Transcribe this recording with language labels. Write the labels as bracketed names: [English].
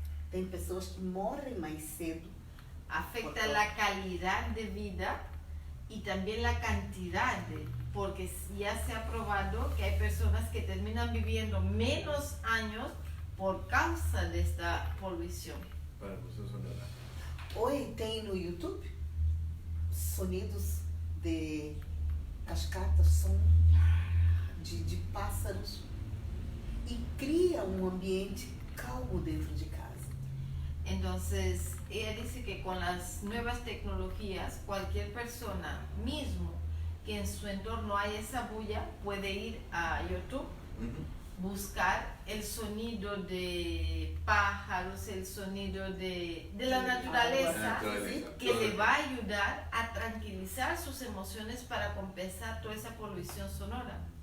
[Portuguese] Tem pessoas que morrem mais cedo. [Spanish] Afecta la calidad de vida y también la cantidad, porque ya se ha probado que hay personas que terminan viviendo menos años por causa de esta poluição. Para que ustedes son verdad. [Portuguese] Hoje tem no YouTube sonidos de cascatas, som de pássaros e cria um ambiente calmo dentro de casa. [Spanish] Entonces, ella dice que con las nuevas tecnologías, cualquier persona mismo que en su entorno hay esa bulla puede ir a YouTube, buscar el sonido de pájaros, el sonido de la naturaleza, que le va a ayudar a tranquilizar sus emociones para compensar toda esa poluición sonora.